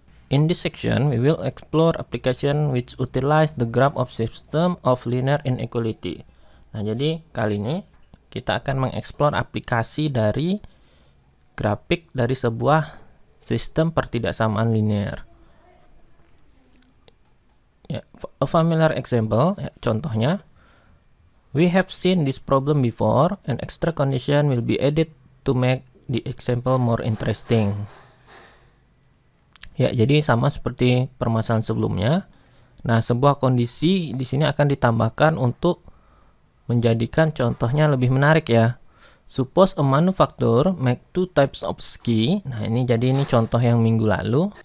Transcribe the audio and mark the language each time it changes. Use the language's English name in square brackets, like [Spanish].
[English] In this section, we will explore application which utilize the graph of system of linear inequality. [Indonesian] Nah, jadi kali ini kita akan mengeksplor aplikasi dari grafik dari sebuah sistem pertidaksamaan linear. [English] Ya, a familiar example, [Indonesian] ya, contohnya, [English] we have seen this problem before, and extra condition will be added to make the example more interesting. [Indonesian] Ya, jadi sama seperti permasalahan sebelumnya. Nah, sebuah kondisi di sini akan ditambahkan untuk menjadikan contohnya lebih menarik ya. [English] Suppose a manufacturer make two types of ski. [Indonesian] Nah, ini jadi ini contoh yang minggu lalu.